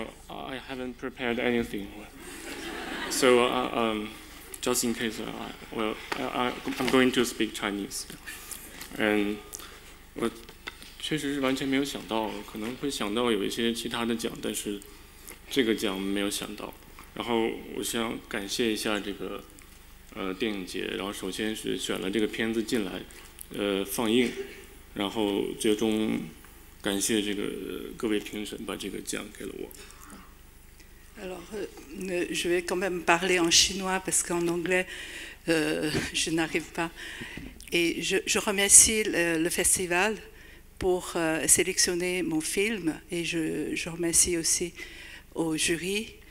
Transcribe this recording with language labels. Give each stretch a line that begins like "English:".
English: I haven't prepared anything, so just in case, I'm going to speak Chinese. And
Chinese: 我确实是完全没有想到，可能会想到有一些其他的奖，但是这个奖没有想到。然后我想感谢一下这个电影节，然后首先是选了这个片子进来放映，然后最终感谢这个各位评审把这个奖给了我。
French: Alors, je vais quand même parler en chinois parce qu'en anglais, je n'arrive pas. Et je remercie le festival pour sélectionner mon film et je remercie aussi au jury.